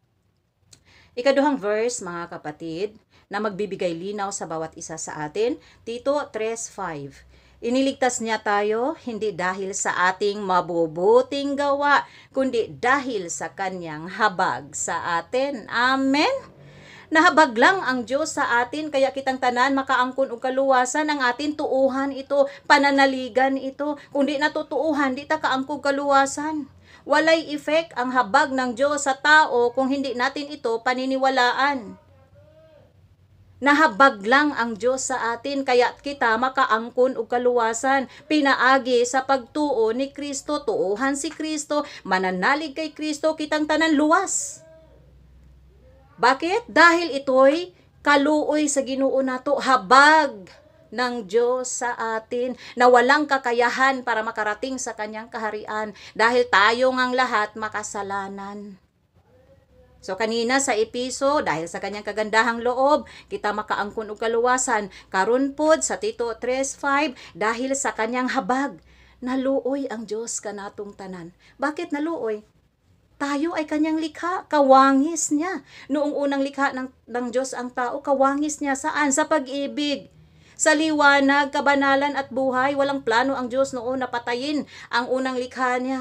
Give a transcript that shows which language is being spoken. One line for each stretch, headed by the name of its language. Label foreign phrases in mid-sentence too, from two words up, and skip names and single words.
Filipino: Ikaduhang verse mga kapatid, na magbibigay linaw sa bawat isa sa atin, Tito 3:5. Iniligtas niya tayo hindi dahil sa ating mabubuting gawa, kundi dahil sa kanyang habag sa atin. Amen? Nahabag lang ang Diyos sa atin, kaya
Cebuano: kitang tanan makaangkon og kaluwasan.
Filipino: Ang atin tuuhan ito, pananaligan ito. Kung di natutuuhan,
Cebuano: di ta kaangkog kaluwasan.
Filipino: Walay effect ang habag ng Diyos sa tao kung hindi natin ito paniniwalaan. Nahabag lang ang Diyos sa atin, kaya
Cebuano: kita makaangkon og kaluwasan. Pinaagi sa pagtuo ni Kristo, tuuhan si Kristo, mananalig kay Kristo, kitang tanan luwas.
Filipino: Bakit? Dahil ito'y
Cebuano: kaluoy sa Ginoo nato,
Filipino: habag ng Diyos sa atin na walang kakayahan para makarating sa kanyang kaharian dahil tayo ngang lahat makasalanan. So kanina sa Episo, dahil sa kanyang kagandahang loob,
Cebuano: kita makaangkon og kaluwasan. Karon pod sa Tito 3:5,
Filipino: dahil sa kanyang habag,
Cebuano: naluoy ang Diyos kanatong tanan.
Filipino: Bakit naluoy? Tayo ay kanyang likha, kawangis niya. Noong unang likha ng Diyos ang tao, kawangis niya saan? Sa pag-ibig. Sa liwanag, kabanalan at buhay, walang plano ang Diyos noon na patayin ang unang likha niya.